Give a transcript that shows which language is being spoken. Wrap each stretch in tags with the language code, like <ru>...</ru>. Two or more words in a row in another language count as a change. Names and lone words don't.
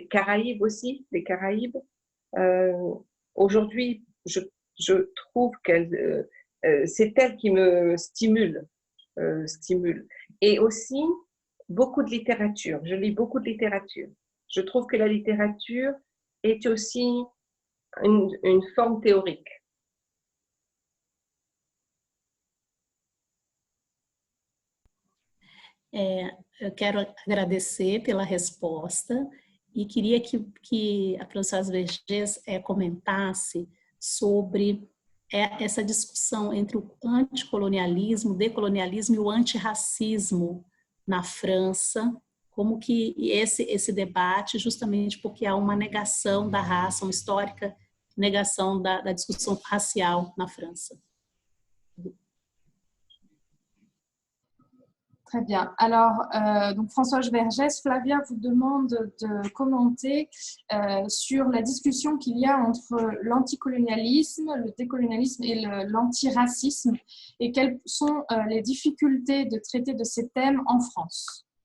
<fr>Caraïbes aussi, les Caraïbes. Aujourd'hui, je trouve qu'elles... c'est elles qui me stimulent. Et aussi, beaucoup de littérature. Je lis beaucoup de littérature. Je trouve que la littérature est aussi une forme théorique.</fr> <pt>Eu quero agradecer pela resposta e queria que a Françoise Vergès comentasse sobre essa discussão entre o anticolonialismo, decolonialismo e o antirracismo na França, como que esse debate, justamente porque há uma negação da raça, uma histórica negação da discussão racial na França.</pt> <fr>Très bien. Alors, donc Françoise Vergès, Flavia vous demande de commenter sur la discussion qu'il y a entre l'anticolonialisme, le décolonialisme et l'antiracisme, et quelles sont les difficultés de traiter de ces thèmes en France.</fr>